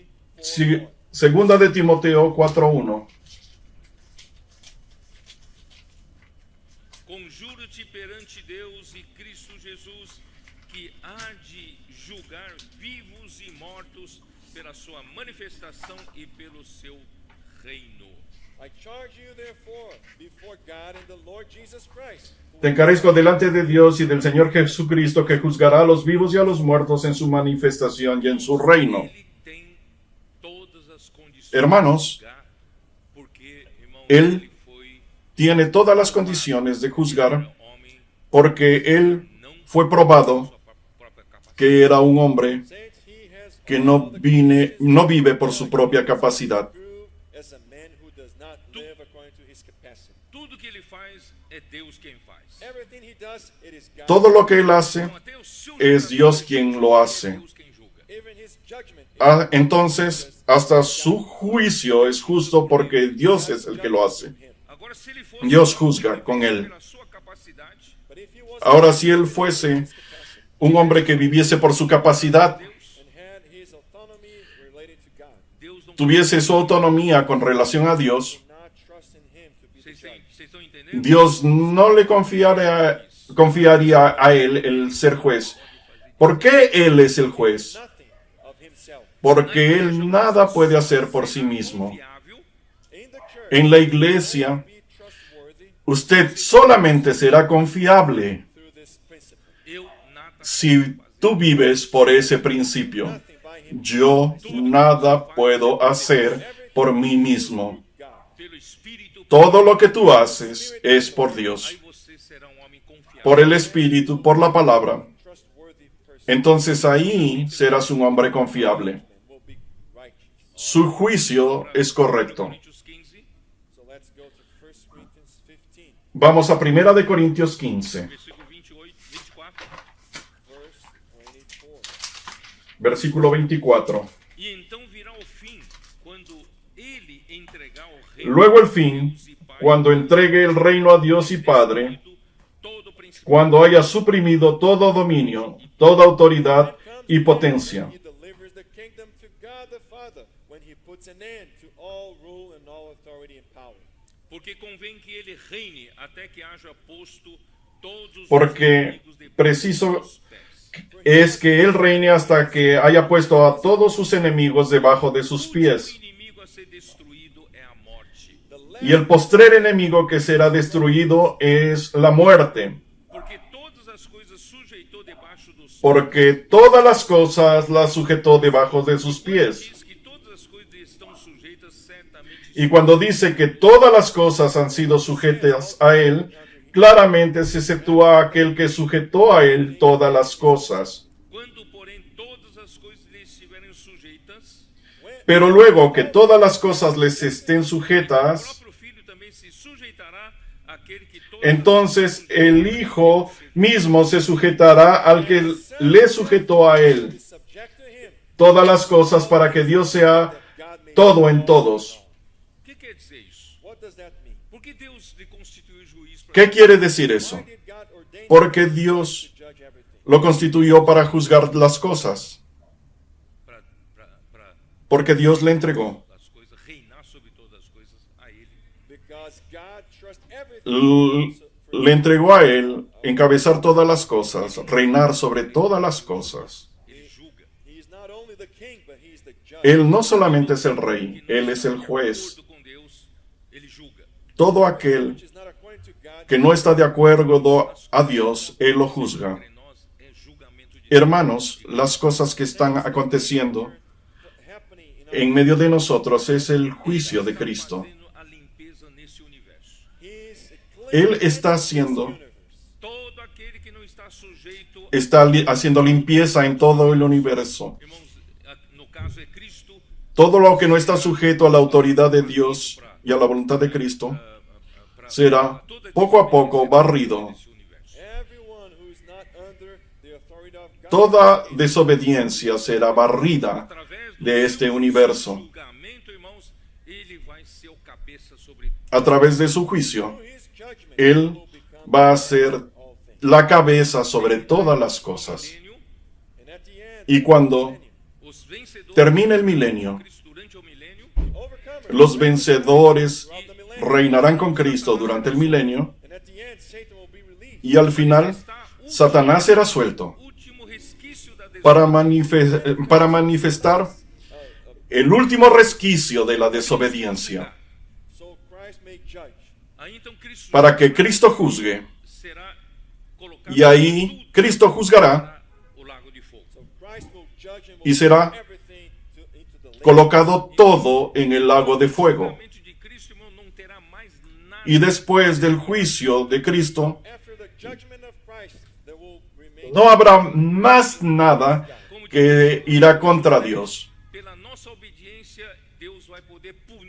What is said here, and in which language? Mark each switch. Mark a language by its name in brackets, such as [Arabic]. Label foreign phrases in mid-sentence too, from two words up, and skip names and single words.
[Spanish] Segunda de Timoteo 4:1. [Portuguese] Conjuro-te perante Deus e Cristo Jesus, que há de julgar vivos e mortos pela sua manifestação e pelo seu reino. [English] I charge you therefore before God and the Lord Jesus Christ, who [Spanish] Te encarezco delante de Dios y del Señor Jesucristo, que juzgará a los vivos y a los muertos en su manifestación y en su reino. [Portuguese] Ele tem todas as condições [Spanish] Hermanos, [Portuguese] de julgar, porque, irmão, [Spanish] Él [Portuguese] ele foi [Spanish] tiene todas las condiciones de juzgar, [Portuguese] homem, [Spanish] porque Él fue probado [Portuguese] sua própria capacidade. [Spanish] que era un hombre [English] saints, he has [Spanish] que [English] all the [Spanish] no vive por su propia capacidad. [English] proved as a man who does not live according to his capacity. [Portuguese] Tudo que ele faz é Deus quem faz. [English] Everything he does, it is God. [Spanish] Todo lo que Él hace [Portuguese] Então, até o seu [Spanish] es [Portuguese] julgamento [Spanish] Dios quien lo hace. [Portuguese] é Deus quem julga. [English] Even his judgment. [Spanish] Entonces, hasta su juicio es justo porque Dios es el que lo hace. [Portuguese] Agora, se ele fosse [Spanish] Dios juzga con él. [Portuguese] pela sua capacidade, [English] But if he was [Spanish] Ahora, si Él fuese un hombre que viviese por su capacidad, [English] and had his autonomy related to God, [Portuguese] Deus não [Spanish] tuviese su autonomía con relación a Dios, [English] not trust in him to be the [Portuguese] Vocês [English] judge. [Portuguese] estão entendendo? [Spanish] Dios no le confiaría a Él el ser juez. ¿Por qué Él es el juez? [English] Nothing of himself. [Spanish] Porque Él nada puede hacer por sí mismo. [Portuguese] Confiável, [English] In the church, [Spanish] En la iglesia, [English] be trustworthy [Spanish] usted solamente será confiable [English] through this principle. [Portuguese] eu nada [Spanish] si tú vives por ese principio. [English] Nothing by him, [Spanish] Yo nada puedo hacer por mí mismo. [English] God. [Portuguese] pelo Espírito, [Spanish] Todo lo que tú haces es por Dios, [Portuguese] aí você será um homem confiável. [Spanish] por el Espíritu, por la palabra. [English] Trustworthy person [Spanish] Entonces ahí serás un hombre confiable. [English] will be righteous. [Spanish] Su juicio es correcto. [Portuguese] Coríntios 15, [English] So let's go to 1 Corinthians 15, [Spanish] Vamos a 1 de Corintios 15, [Portuguese] versículo 28, 24. [English] verse 24. [Spanish] versículo 24. [Portuguese] E então virá o fim, quando ele entregar o reino [Spanish] Luego el fin, cuando entregue el reino a Dios y Padre, [Portuguese] todo principado [Spanish] cuando haya suprimido todo dominio, toda autoridad y potencia. [English] He delivers the kingdom to God the Father when he puts an end to all rule and all authority and power. [Portuguese] porque convém que ele reine até que haja posto todos os [Spanish] Porque [Portuguese] inimigos debaixo preciso dos pés. [Spanish] es que Él reine hasta que haya puesto a todos sus enemigos debajo de sus [Portuguese] O [Spanish] pies. [Portuguese] inimigo a ser destruído é a morte. [English] The [Spanish] Y el postrer enemigo que será destruido es la muerte, [Portuguese] porque todas as coisas sujeitou debaixo dos [Spanish] porque todas las cosas las sujetó debajo de sus pies. [Portuguese] diz que todas as coisas estão sujeitas certamente. [Spanish] Y cuando dice que todas las cosas han sido sujetas a él, claramente se exceptúa aquel que sujetó a él todas las cosas. [Portuguese] Quando, porém, todas as coisas lhe estiverem sujeitas, [Spanish] Pero luego que todas las cosas les estén [Portuguese] o [Spanish] sujetas, [Portuguese] próprio Filho também se sujeitará àquele que todas [Spanish] entonces el Hijo mismo se sujetará al que le sujetó a él [English] subject to him, [Spanish] todas las cosas para que Dios sea [English] God may. [Spanish] todo en todos. [Portuguese] O que quer dizer isso? [English] What does that mean? [Portuguese] Por que Deus lhe constituiu juiz para [Spanish] ¿Qué quiere decir eso? [English] Why did God ordain [Spanish] Porque [English] him [Spanish] Dios [English] to judge everything? [Spanish] lo constituyó para juzgar las cosas, [Portuguese] para [Spanish] porque Dios le entregó. [Portuguese] as coisas, reinar sobre todas as coisas a Ele. [English] Because God trusts everything. [Spanish] Le entregó a él encabezar todas las cosas, reinar sobre todas las cosas. [Portuguese] Ele julga. [English] He is not only the king, but he is the judge. [Spanish] Él no solamente es el rey, él es el juez. [Portuguese] De acordo com Deus, Ele julga. [Spanish] Todo aquel [English] Which is not according to God. [Spanish] que no está de acuerdo a Dios, él lo juzga. [Portuguese] Entre nós é julgamento de Deus. [Spanish] Hermanos, las cosas que están aconteciendo [English] Happening in our, [Spanish] en medio de nosotros es el juicio de Cristo. [Portuguese] Fazendo a limpeza nesse universo. [English] he is [Spanish] Él está [English] this [Spanish] haciendo, [English] universe. [Portuguese] Todo aquele que não está sujeito, [Spanish] está haciendo limpieza en todo el universo. [Portuguese] irmãos, no caso é Cristo, [Spanish] Todo lo que no está sujeto a la autoridad de Dios y a la voluntad de Cristo [Portuguese] para [Spanish] será poco a poco barrido. [Portuguese] esse universo. [English] Everyone who is not under the authority of God. [Spanish] Toda desobediencia será barrida [Portuguese] Através do [Spanish] de este [Portuguese] seu [Spanish] universo. [Portuguese] julgamento, irmãos, Ele vai ser o cabeça sobre [Spanish] A través de su juicio, [English] Through his judgment, [Spanish] Él [English] will become [Spanish] va a ser [English] all things. [Spanish] la cabeza sobre todas las cosas. [Portuguese] milênio. [English] And at the end, [Spanish] Y cuando [Portuguese] Os vencedores [Spanish] termine el milenio, [Portuguese] Cristo durante o milênio, [English] overcomers [Spanish] los vencedores [English] throughout the millennium. [Spanish] reinarán con Cristo durante el milenio [English] And at the end, Satan will be released. [Spanish] y al final Satanás será suelto [Portuguese] último resquício da [Spanish] para manifestar el último resquicio de la desobediencia, [English] So Christ may judge. [Portuguese] Aí então Cristo [Spanish] para que Cristo juzgue. [Portuguese] será colocado [Spanish] Y ahí Cristo juzgará [Portuguese] o lago de fogo. [English] So Christ will judge and [Spanish] y [English] will [Spanish] será [English] put everything into the lake. [Spanish] colocado todo en el lago de fuego. [Portuguese] Julgamento de Cristo, irmão, não terá mais nada. [Spanish] Y después del juicio de Cristo, [English] After the judgment of Christ, there will remain [Spanish] no habrá más nada que irá contra Dios. [Portuguese] Pela nossa obediência, Deus vai poder punir